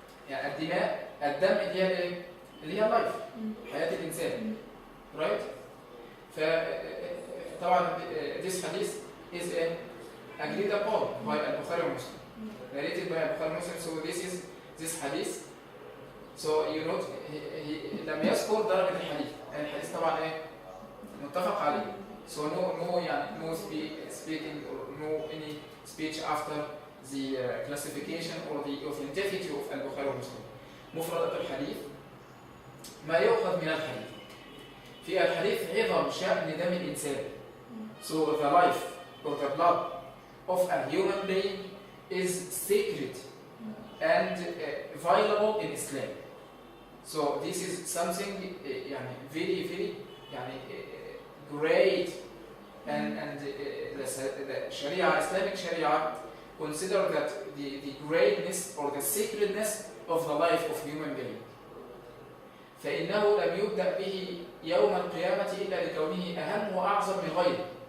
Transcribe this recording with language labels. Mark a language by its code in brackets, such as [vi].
[ar] يعني الدماء، الدم اللي هي life، حياة الإنسان، right؟ فطبعا [en] this hadith is agreed upon by [ar] البخاري ومسلم، [en] narrated by [ar] البخاري ومسلم. [en] So this hadith. So you note [ar] لم يذكر درجة الحديث، يعني الحديث طبعا متفق عليه. [en] So no يعني no speaking or no any speech after the classification or the authenticity of البخاري ومسلم. [ar] مفردات الحديث، ما يؤخذ من الحديث. في الحديث عظم شأن دم الإنسان. [en] So the life or the blood of a human being is sacred and violable in Islam. So this is something يعني very يعني great and the Sharia, Islamic Sharia, consider that the greatness or the sacredness of the life of human being. [ar] فإنه لم يبدأ به يوم القيامة إلا لكونه أهم وأعظم من غيره.